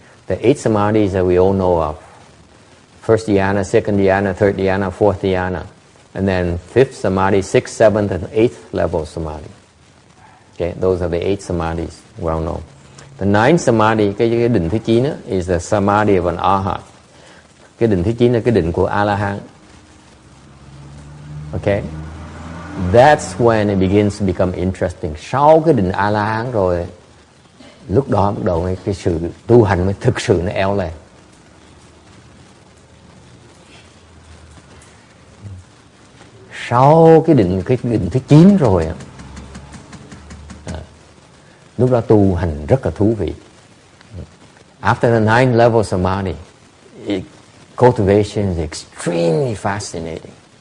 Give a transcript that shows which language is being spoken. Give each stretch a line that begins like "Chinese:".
English: The 8 samadhis that we all know of. First dhyana, second dhyana, third dhyana, fourth dhyana. And then 5th samadhi, 6th, 7th, and 8th level samadhi. Okay, those are the 8 samadhis, well known. The 9th samadhi,
Vietnamese: cái định thứ 9
English: is the samadhi of an arhat.
Vietnamese: Cái định thứ 9 là cái định của A-la-hán.
English: Okay? That's when it begins to become interesting.
Vietnamese: Sau cái định A-la-hán rồi, lúc đó bắt đầu cái sự tu hành mới thực sự nó eo lên. Sau cái định thứ 9 rồi, lúc đó tu hành rất là thú vị.
English: After the 9 level samadhi, cultivation is extremely fascinating.